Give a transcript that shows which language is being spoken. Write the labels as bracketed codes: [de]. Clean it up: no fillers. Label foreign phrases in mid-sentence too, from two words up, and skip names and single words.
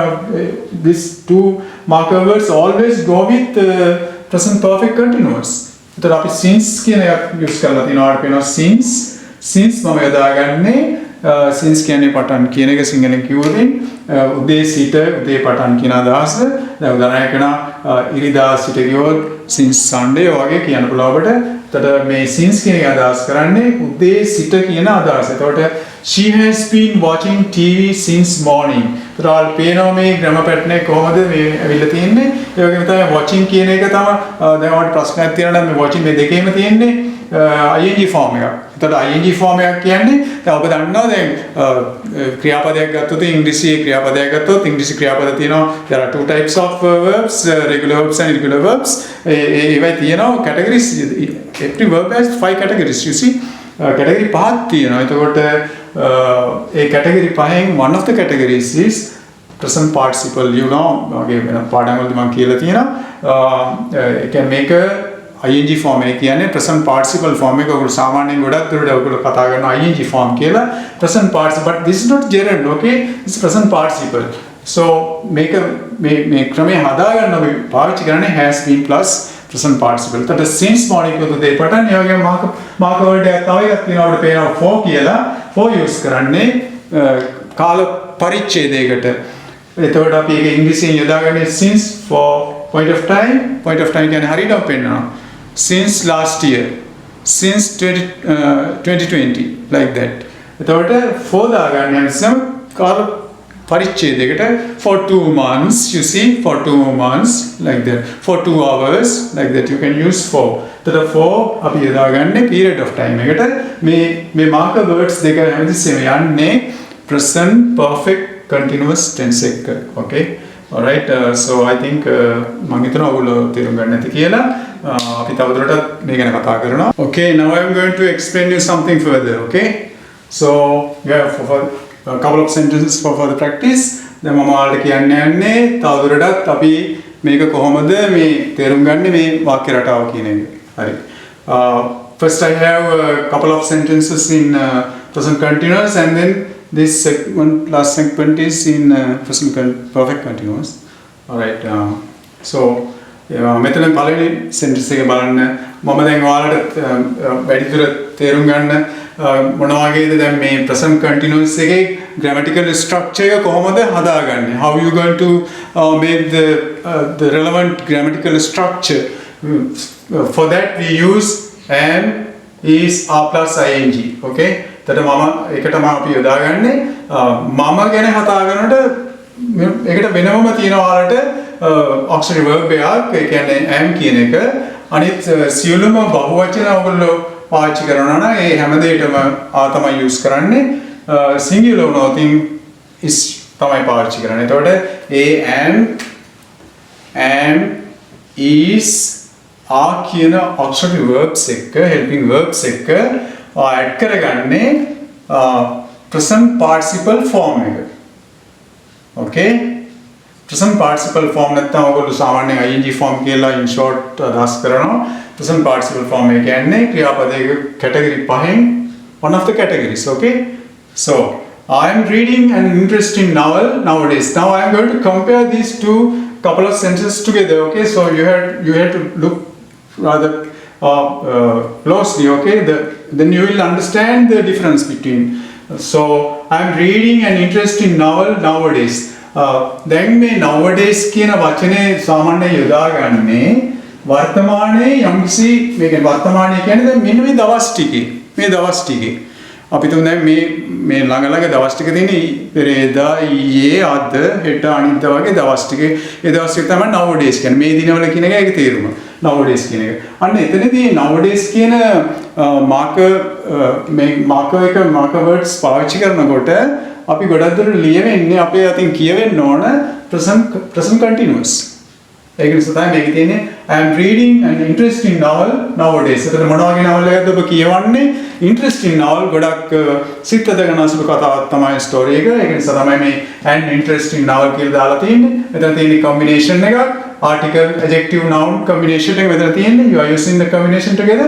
[en] These two marker words always go with present perfect continuous. [si] එතකොට අපි since කියන එක use කරලා තිනවා. අපිට පේනවා since මම යොදාගන්නේ since කියන්නේ පටන් කියන එක සිංහලෙන් කිව්වොත් උදේ සිට උදේ පටන් කියන අදහස. දැන් උදාහරණයක් කරනවා ඉරිදා සිට කිව්වොත් [en] since Sunday [si] වගේ කියන්න පුළුවන් අපිට. එතකොට මේ since කියන එක අදහස් කරන්නේ උදේ සිට කියන අදහස. [en] එතකොට she has been watching TV since morning. [si] එතකොට පේනවා මේ [en] grammar pattern [si] එක කොහොමද මේ ඇවිල්ලා තියෙන්නේ. ඒ වගේම තමයි watching කියන එක තමයි දැන් ඔයාලට ප්‍රශ්නයක් තියෙනවා නම් මේ watching මේ දෙකේම තියෙන්නේ [en] ing form [si] එකක්. එතකොට [en] ing form [si] එකක් කියන්නේ දැන් ඔබ දන්නවා දැන් ක්‍රියාපදයක් ගත්තොත් ඉංග්‍රීසි ක්‍රියාපදයක් ගත්තොත් ඉංග්‍රීසි ක්‍රියාපද තියෙනවා [en] there are two types of verbs regular verbs and irregular verbs. [si] ඒවයි තියෙනවා categories. [en] Every verb has 5 categories you see. [si] category පහක් තියෙනවා. එතකොට ඒ category පහෙන් [en] one of the categories is present participle. You know [si] වගේ වෙන පාඩම් වලදී මම කියලා තියෙනවා [en] it can make a ing form [si] එක කියන්නේ [en] present participle form [si] එක. ඔයගොල්ලෝ සාමාන්‍යයෙන් ගොඩක් දුරට ඔයගොල්ලෝ කතා කරනවා [en] ing form [si] කියලා [en] present participle, but this is not gerund. Okay, it's present participle. So make a [si] මේ ක්‍රමයේ හදාගන්න අපි පාවිච්චි කරන්නේ [en] has been plus present participle. [si] එතකොට [en] since morning [si] කියනකොට ඒ පටන් ඒ වගේම [en] marker word [si] එකක් තව එකක් තියෙනවා අපිට පේනවා for කියලා. for use කරන්නේ කාල පරිච්ඡේදයකට. එතකොට අපි ඒක ඉංග්‍රීසියෙන් යොදාගන්නේ [en] since for point of time [si] කියන්නේ හරියටම පෙන්නනවා. [en] since last year, since 2020 like that. එතකොට for [si] දාගන්න හැම කාල පරිච්ඡේදයකට [en] for 2 months you see, for 2 months like that, for 2 hours like that you can use for. [si] එතකොට for අපි යොදාගන්නේ [en] period of time [si] එකට. මේ [en] marker words [si] දෙක හැමතිස්සෙම යන්නේ [en] present perfect continuous tense [si] එක. [en] Okay, all right. So I think [si] මම හිතනවා ඔයගොල්ලෝ තේරුම් ගන්න ඇති කියලා. අපි තවදුරටත් මේ ගැන කතා කරනවා. [en] Okay, now I'm going to explain you something further. Okay, so yeah, for a couple of sentences for the practice. [si] දැන් මම ඔයාලට කියන්න යන්නේ තවදුරටත් අපි මේක කොහොමද මේ තේරුම් ගන්න මේ වාක්‍ය රටාව කියන එක. හරි. [en] First I have a couple of sentences in present continuous and then this last segment is in present perfect continuous. All right. So [si] මෙතන පළවෙනි sentence එක බලන්න. මම දැන් ඔයාලට වැඩිදුර තේරුම් ගන්න මොනවා වගේද දැන් මේ [en] present continuous [si] එකේ [en] grammatical structure [si] එක කොහොමද හදාගන්නේ. [en] How you going to make the relevant grammatical structure. For that we use am, is, are plus ing. [si] Okay. එතකොට මම ඒකටම අපි යොදාගන්නේ මම ගැන කතා කරනකොට ඒකට වෙනවම තියෙනවා ඔයාලට [en] auxiliary verb [si] එකක්. ඒ කියන්නේ am කියන එක. අනිත් සියලුම බහුවචන ඔයගොල්ලෝ පාවිච්චි කරනවා නම් ඒ හැම දෙයකම තමයි use කරන්නේ. singular වුණොත් is තමයි පාවිච්චි කරන්නේ. එතකොට [en] am, is, are [si] කියන [en] auxiliary verbs [si] එක [en] helping verbs [si] එක add කරගන්නේ [en] present participle form [si] එක. [en] Okay, present participle form [si] නැත්නම් ඔයගොල්ලෝ සාමාන්‍යයෙන් [en] ing form [si] කියලා [en] in short [si] අදහස් කරනවා. [en] present participle form [si] එක කියන්නේ ක්‍රියාපදයක category පහෙන් [en] one of the categories. Okay, so I am reading an interesting novel nowadays. Now I am going to compare these two couple of sentences together. Okay, so you had to look rather closely. Okay, then you will understand the difference between. So I am reading an interesting novel nowadays. [si] දැන් මේ nowadays කියන වචනේ සාමාන්‍යයෙන් යොදාගන්නේ වර්තමානයේ යම්කිසි මේක වර්තමානයේ කියන්නේ දැන් මෙන්න මේ දවස් ටිකේ අපි තුන් දැන් මේ ළඟ දවස් ටික තියෙන්නේ පෙරේදා ඊයේ අද හෙට අනිද්දා වගේ දවස් ටිකේ ඒ දවස් ටික තමයි nowadays කියන්නේ. මේ දිනවල කියන එක ඒක තේරුම nowadays කියන එක. අන්න එතනදී nowadays කියන [en] marker words [si] පාවිච්චි කරනකොට අපි ගොඩක් දුරට ලියවෙන්නේ අපේ අතින් කියවෙන්න ඕන [en] present continuous. [si] ඒක නිසා තමයි මේකේ තියෙන්නේ [en] I am reading an interesting novel nowadays. [si] එතන මොන වගේ novel එකක්ද ඔබ කියවන්නේ? [en] Interesting novel [si] ගොඩක් සිත් හදගෙන අසුළු කතාවක් තමයි story එක. ඒක නිසා තමයි මේ [en] an interesting novel [si] කියලා දාලා තියෙන්නේ. මෙතන තියෙන්නේ combination එකක් [en] article adjective noun combination [si] එක මෙතන තියෙන්නේ. [en] You are using the combination together.